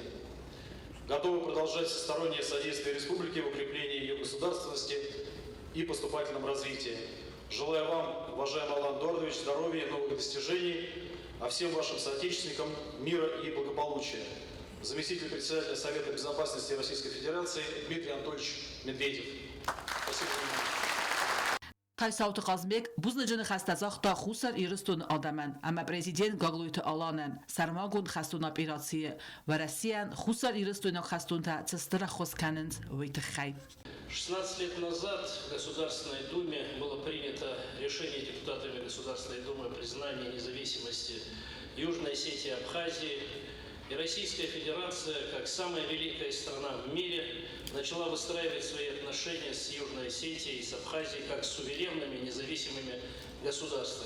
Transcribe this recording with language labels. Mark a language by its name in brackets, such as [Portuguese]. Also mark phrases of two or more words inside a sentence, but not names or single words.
[Russian] Готовы продолжать всестороннее содействие республике в укреплении ее государственности и поступательном развитии. Желаю вам, уважаемый Алан Дордович, здоровья и новых достижений, а всем вашим соотечественникам мира и благополучия. Заместитель председателя Совета Безопасности Российской Федерации Дмитрий Анатольевич Медведев. Спасибо за внимание. [Ossetic] Қайсауты Қазбек бұзны хастазақта Хусар Ирстон адаман, ама президент Гаглойты Аланан, Сармагун хастун операции, в Россиян Хусар Ирстон хастунта цестыра хосканент вейтыхай. [Russian] 16 лет назад в Государственной Думе было принято решение депутатами Государственной Думы о признании независимости Южной Осетии и Абхазии. И Российская Федерация, как самая великая страна в мире, начала выстраивать свои отношения с Южной Осетией и с Абхазией как с суверенными, независимыми государствами.